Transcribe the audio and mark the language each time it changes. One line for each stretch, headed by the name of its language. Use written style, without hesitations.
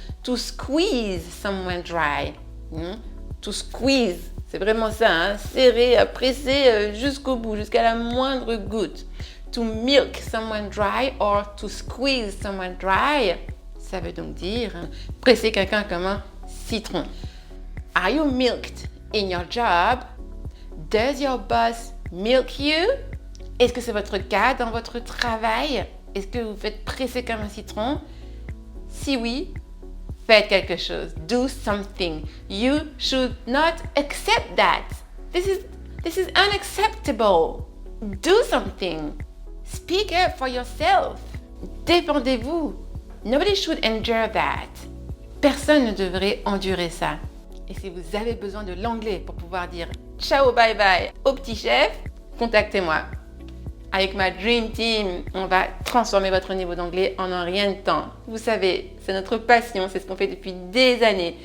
English: To squeeze someone dry. To squeeze.
French: C'est vraiment ça. Serrer, presser jusqu'au bout, jusqu'à la moindre goutte.
English: To milk someone dry or to squeeze someone dry,
French: ça veut donc dire presser quelqu'un comme un citron.
English: Are you milked in your job? Does your boss milk you?
French: Est-ce que c'est votre cas dans votre travail? Est-ce que vous faites presser comme un citron? Si oui, faites quelque chose.
English: Do something. You should not accept that. This is unacceptable. Do something. Speak up for yourself.
French: Défendez-vous.
English: Nobody should endure that.
French: Personne ne devrait endurer ça. Et si vous avez besoin de l'anglais pour pouvoir dire ciao, bye bye au petit chef, contactez-moi. Avec ma Dream Team, on va transformer votre niveau d'anglais en un rien de temps. Vous savez, c'est notre passion, c'est ce qu'on fait depuis des années.